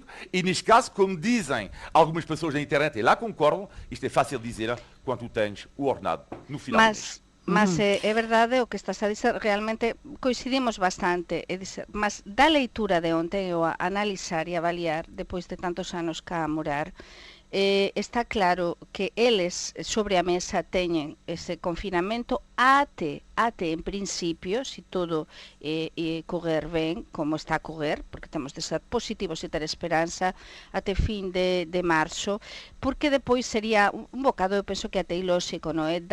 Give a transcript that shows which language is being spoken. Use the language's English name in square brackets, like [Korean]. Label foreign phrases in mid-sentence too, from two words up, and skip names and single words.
[Portuguese] E neste caso, como dizem algumas pessoas na internet, e lá concordo, isto é fácil dizer quando tu tens o ordenado no final do mês. [Galician] Mas é verdade o que estás a dizer, realmente coincidimos bastante, mas da leitura de ontem, eu a analizar e avaliar, depois de tantos anos cá a morar, está claro que eles sobre a mesa teñen ese confinamento até en principio, se todo correr ben, como está a correr, porque temos de ser positivos e ter esperanza, até fin de marzo, porque depois sería un bocado, eu penso que até ilóxico, non é?